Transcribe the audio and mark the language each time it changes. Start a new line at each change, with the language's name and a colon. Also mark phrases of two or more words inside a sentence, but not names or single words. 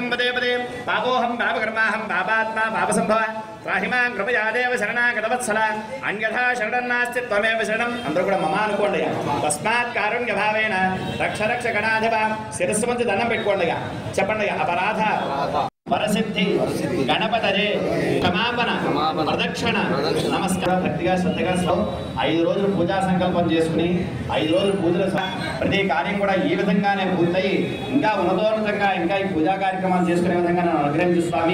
Sanskrit: पदे पदे पापोऽहं पापकर्माहं पापात्मा पापसम्भव त्राहिमां कृपया देव शरणागतवत्सल अन्यथा शरणं नास्ति त्वमेव शरणं
Telugu: అందరూ కూడా మమ అనుకోండి
Sanskrit: తస్మాత్ కారుణ్య భావేన రక్ష రక్ష గణాధిప
Telugu: శిరస్సు మీద దండం పెట్టుకోండి చెప్పండి అపరాధ వరసిద్ధి గణపతజే క్షమాపణ ప్రదక్షిణ నమస్కారం భక్తిగా శ్రద్ధగా 5 రోజులు పూజా సంకల్పం చేసుకుని 5 రోజులు పూజలు ప్రతి కార్యం కూడా ఈ విధంగానే పూర్తయి ఇంకా ఉన్నతోన్నతంగా ఇంకా ఈ పూజా కార్యక్రమాలు చేసుకునే విధంగా నన్ను అనుగ్రహించు స్వామి.